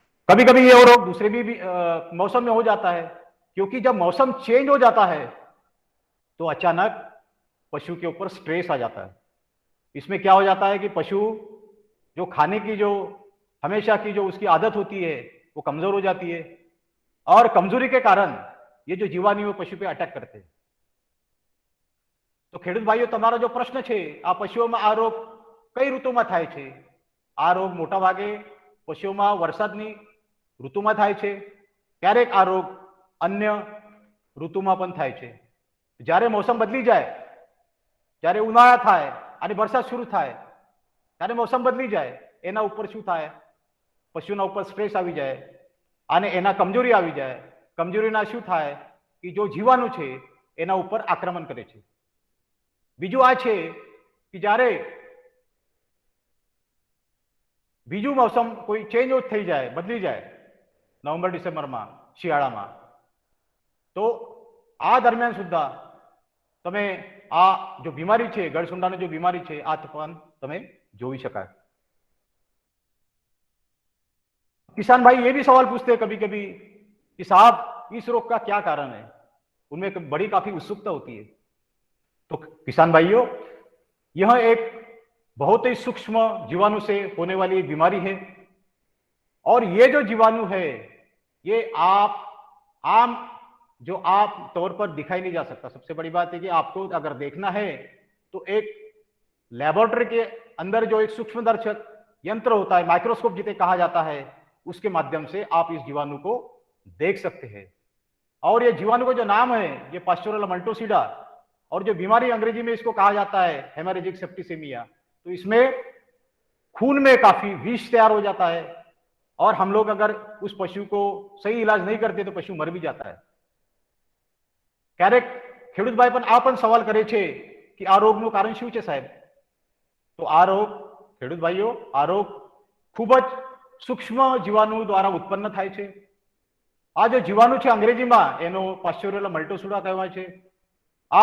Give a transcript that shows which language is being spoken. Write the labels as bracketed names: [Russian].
[Hindi] कभी कभी यह रोग दूसरे भी मौसम में हो जाता है, क्योंकि जब मौसम चेंज हो जाता है तो अचानक पशु के ऊपर स्ट्रेस आ जाता है। इसमें क्या हो जाता है कि पशु जो खाने की जो हमेशा की जो उसकी आदत होती है वो कमजोर हो जाती है और कमजोरी के कारण ये जो जीवाणु पशु पे अटैक करते हैं। [Gujarati] तो ખેડૂત ભાઈઓ, તમારો [Hindi] जो प्रश्न [Gujarati] છે આ પશુઓમાં આ રોગ કઈ ઋતુમાં થાય છે? આ રોગ મોટા ભાગે પશુઓમાં વરસાદની ઋતુમાં થાય છે, ક્યારેક આ રોગ અન્ય ઋતુમાં પણ થાય છે। જ્યારે મૌસમ બદલી જાય, જ્યારે ઉનાળા થાય અને વરસાદ શરૂ થાય, ત્યારે મૌસમ બદલી જાય, એના ઉપર શું થાય? પશુના ઉપર સ્ટ્રેસ આવી જાય અને એના કમજોરી આવી જાય। કમજોરીના શું થાય કે જો જીવાણુ છે એના ઉપર આક્રમણ કરે છે। બીજું આ છે કે જ્યારે બીજું મૌસમ કોઈ ચેન્જ થઈ જાય, બદલી જાય નવેમ્બર ડિસેમ્બરમાં શિયાળામાં, તો આ દરમિયાન સુદ્ધા તમે આ [Hindi] जो बीमारी है [Gujarati] गळसुंडाની [Hindi] जो बीमारी है [Gujarati] आ पण તમે જોઈ શકાય। [Hindi] किसान भाई ये भी सवाल पूछते हैं कभी कभी कि साहब इस रोग का क्या कारण है। उनमें बड़ी काफी उत्सुकता होती है। तो किसान भाइयों, यह एक बहुत ही सूक्ष्म जीवाणु से होने वाली एक बीमारी है और ये जो जीवाणु है ये आम तौर पर दिखाई नहीं जा सकता। सबसे बड़ी बात है कि आपको अगर देखना है तो एक लेबोरेटरी के अंदर जो एक सूक्ष्मदर्शक यंत्र होता है, माइक्रोस्कोप जिसे कहा जाता है, उसके माध्यम से आप इस जीवाणु को देख सकते हैं। और ये जीवाणु का जो नाम है ये पास्चुरेला मल्टोसिडा, और जो बीमारी अंग्रेजी में इसको कहा जाता है हेमोरेजिक सेप्टिसेमिया। तो इसमें खून में काफी विष तैयार हो जाता है और हम लोग अगर उस पशु को सही इलाज नहीं करते तो पशु मर भी जाता है। [Gujarati] क्यारेक ખેડૂત ભાઈ પણ આ પણ સવાલ કરે છે કે આ રોગનું કારણ શું છે સાહેબ? તો આ રોગ ખેડૂત ભાઈઓ, આ રોગ ખૂબ જ સૂક્ષ્મ જીવાણુ દ્વારા ઉત્પન્ન થાય છે। આ जो જીવાણુ છે અંગ્રેજીમાં એનો પાસ્ચુરેલા મલ્ટોસિડા કહેવાય છે।